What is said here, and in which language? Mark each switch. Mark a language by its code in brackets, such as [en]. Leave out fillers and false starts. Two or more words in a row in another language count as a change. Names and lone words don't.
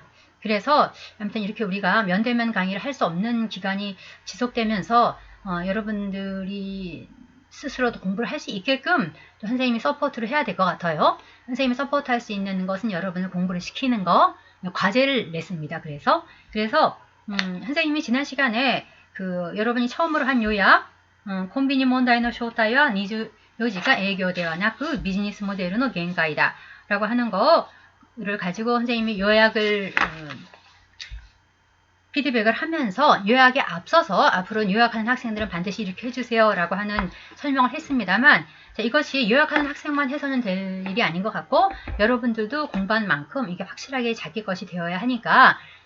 [ko] 그래서 아무튼 이렇게 우리가 면대면 강의를 할 수 없는 기간이 지속되면서 여러분들이 스스로도 공부를 할 수 있게끔 또 선생님이 서포트를 해야 될 것 같아요. 선생님이 서포트 할 수 있는 것은 여러분을 공부를 시키는 거, 과제를 냈습니다. 그래서 선생님이 지난 시간에 여러분이 처음으로 한 요약, [ja] コンビニ問題の正体は24時間営業ではなくビジネスモデルの限界だ [ko] 라고 하는 거를 가지고 선생님이 요약을 피드백을 하면서, 요약에 앞서서 앞으로 요약하는 학생들은 반드시 이렇게 해주세요 라고 하는 설명을 했습니다만, 이것이 요약하는 학생만 해서는 될 일이 아닌 것 같고, 여러분들도 공부한 만큼 이게 확실하게 자기 것이 되어야 하니까